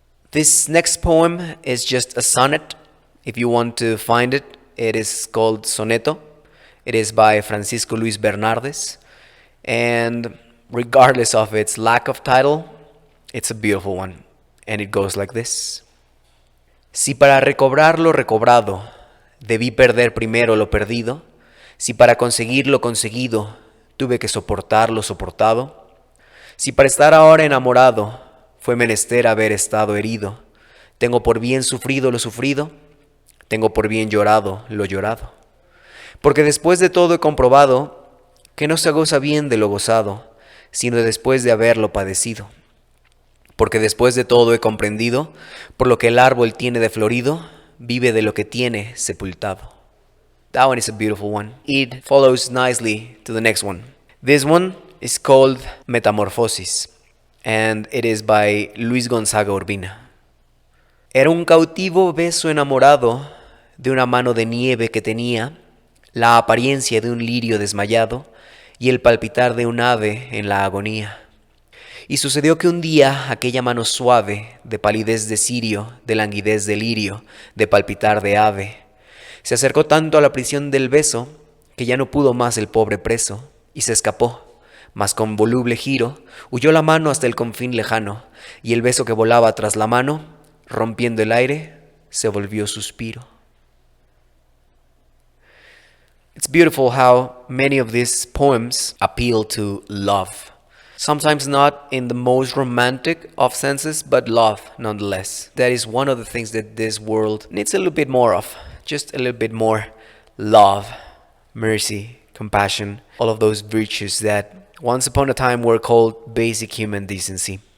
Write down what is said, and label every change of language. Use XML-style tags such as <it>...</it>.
<en>This next poem is just a sonnet. If you want to find it, it is called Soneto. It is by Francisco Luis Bernardes. And regardless of its lack of title, it's a beautiful one. And it goes like this.</en> <es>Si para recobrar lo recobrado debí perder primero lo perdido, si para conseguir lo conseguido tuve que soportar lo soportado, si para estar ahora enamorado fue menester haber estado herido, tengo por bien sufrido lo sufrido, tengo por bien llorado lo llorado. Porque después de todo he comprobado que no se goza bien de lo gozado, sino después de haberlo padecido. Porque después de todo he comprendido, por lo que el árbol tiene de florido, vive de lo que tiene sepultado.</es> <en>That one is a beautiful one. It follows nicely to the next one. This one is called Metamorfosis, and it is by Luis Gonzaga Urbina.</en> <es>Era un cautivo beso enamorado de una mano de nieve que tenía, la apariencia de un lirio desmayado y el palpitar de un ave en la agonía. Y sucedió que un día aquella mano suave, de palidez de cirio, de languidez de lirio, de palpitar de ave, se acercó tanto a la prisión del beso, que ya no pudo más el pobre preso, y se escapó, mas con voluble giro, huyó la mano hasta el confín lejano, y el beso que volaba tras la mano, rompiendo el aire, se volvió suspiro.</es> <en>It's beautiful how many of these poems appeal to love. Sometimes not in the most romantic of senses, but love nonetheless. That is one of the things that this world needs a little bit more of. Just a little bit more love, mercy, compassion, all of those virtues that once upon a time were called basic human decency.</en>